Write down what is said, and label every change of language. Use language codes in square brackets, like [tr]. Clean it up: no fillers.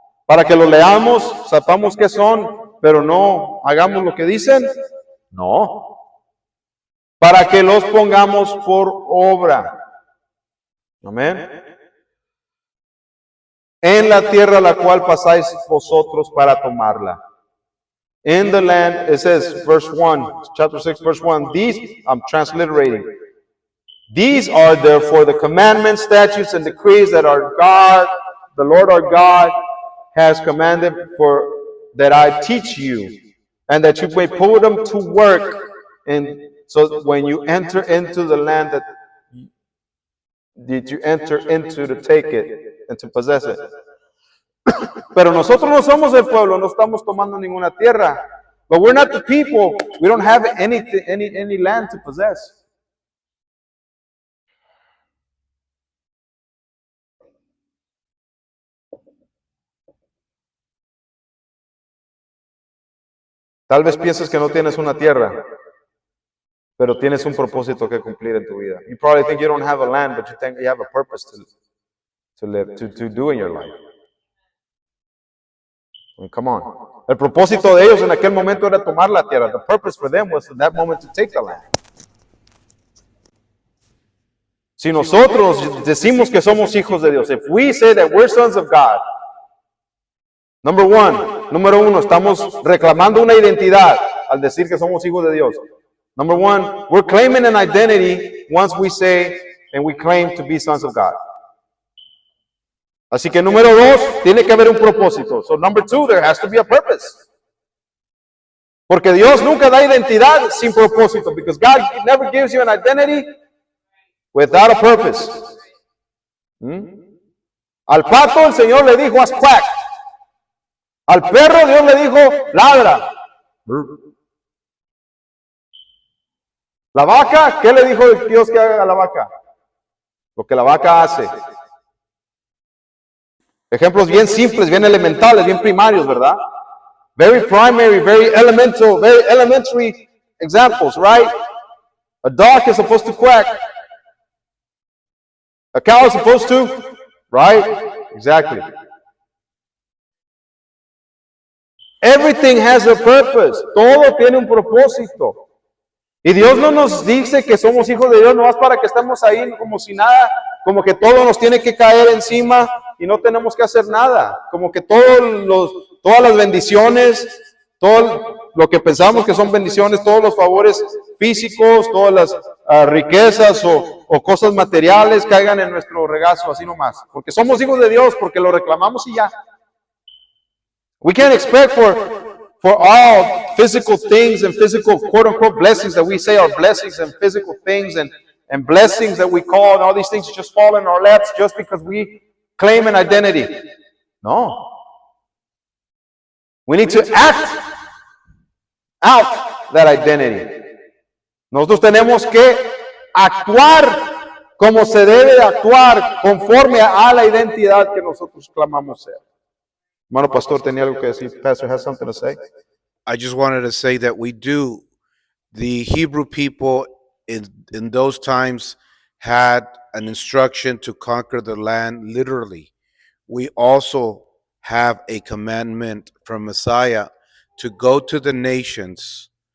[es] ¿Para que los leamos, sepamos qué son, pero no hagamos lo que dicen? No. Para que los pongamos por obra. Amén. En la tierra a la cual pasáis vosotros para tomarla. [en] In the land, it says, verse 1, chapter 6, verse 1, these, I'm transliterating, these are therefore the commandments, statutes, and decrees that our God, the Lord our God, has commanded for that I teach you, and that you may put them to work. And so when you enter into the land that did you enter into to take it and to possess it. [es] Pero nosotros no somos el pueblo, no estamos tomando ninguna tierra. [en] But we're not the people. We don't have any land to possess. [es] Tal vez pienses que no tienes una tierra, pero tienes un propósito que cumplir en tu vida. [en] You probably think you don't have a land, but you think you have a purpose to live, to do in your life. I mean, come on. [es] El propósito de ellos en aquel momento era tomar la tierra. [en] The purpose for them was in that moment to take the land. [es] Si nosotros decimos que somos hijos de Dios, [en] if we say that we're sons of God, [es] número uno, estamos reclamando una identidad al decir que somos hijos de Dios. [en] Number one, we're claiming an identity once we say and we claim to be sons of God. [es] Así que número dos, tiene que haber un propósito. [en] So number two, there has to be a purpose. [es] Porque Dios nunca da identidad sin propósito. [en] Because God never gives you an identity without a purpose. [es] Al pato el Señor le dijo, haz quack. Al perro Dios le dijo, ladra. La vaca, ¿qué le dijo Dios que haga a la vaca? Lo que la vaca hace. Ejemplos bien simples, bien elementales, bien primarios, ¿verdad? [en] Very primary, very elementary examples, right? A dog is supposed to quack. A cow is supposed to, right? Exactly. Everything has a purpose. [es] Todo tiene un propósito. Y Dios no nos dice que somos hijos de Dios nomás para que estemos ahí como si nada, como que todo nos tiene que caer encima y no tenemos que hacer nada. Como que todas las bendiciones, todo lo que pensamos que son bendiciones, todos los favores físicos, todas las riquezas o cosas materiales caigan en nuestro regazo, así nomás. Porque somos hijos de Dios, porque lo reclamamos y ya. [en] We can't expect for all physical things and physical quote-unquote blessings that we say are blessings and physical things and blessings that we call and all these things just fall in our laps just because we claim an identity. No. We need to act out that identity. [es] Nosotros tenemos que actuar como se debe de actuar conforme a la identidad que nosotros clamamos ser. Hermano Pastor, ¿tenía algo que decir? [en] Pastor has something to say? I just wanted to say that the Hebrew people in those times had an instruction to conquer the land literally. We also have a commandment from Messiah to go to the nations.